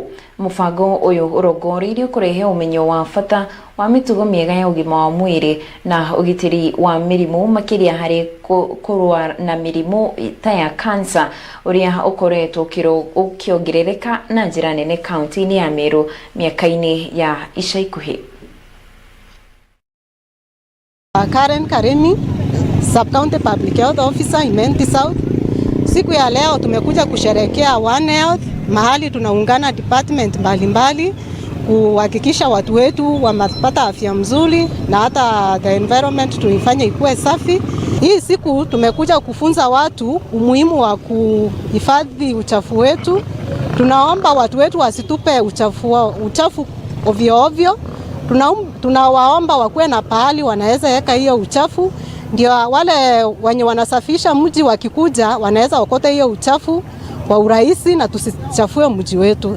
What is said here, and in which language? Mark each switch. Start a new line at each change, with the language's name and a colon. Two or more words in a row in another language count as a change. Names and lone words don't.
Kikuyu: Mũbango ũyũ ũrongoreirio kũrehe ũmenyo wa bata wa mĩtugo mĩega ya ũgima wa mwĩrĩ na ũgitĩri wa mĩrimũ makĩria harĩ kũrũa na mĩrimũ ta ya cancer ũrĩa ũkoretwo ũkĩongerereka na njĩra nene kaunti-inĩ ya Meru mĩaka-inĩ ya ica ikuhĩ.
English: Karen Karimi, Sub-County Public Health Officer Imenti South.
Swahili: Siku ya leo tumekuja kusherehekea One Health, mahali tunaungana department mbalimbali kuhakikisha watu wetu wamepata afya mzuri na hata
English: the environment
Swahili: tuifanye ikuwe safi. Hii siku tumekuja kufunza watu umuhimu wa kuhifadhi uchafu wetu. Tunaomba watu wetu wasitupe uchafu ovyo ovyo. Tunawaomba wakuwe na pahali wanaweza weka hiyo uchafu, ndio wale wenye wanasafisha mji wakikuja wanaweza okota hiyo uchafu kwa urahisi na tusichafue mji wetu.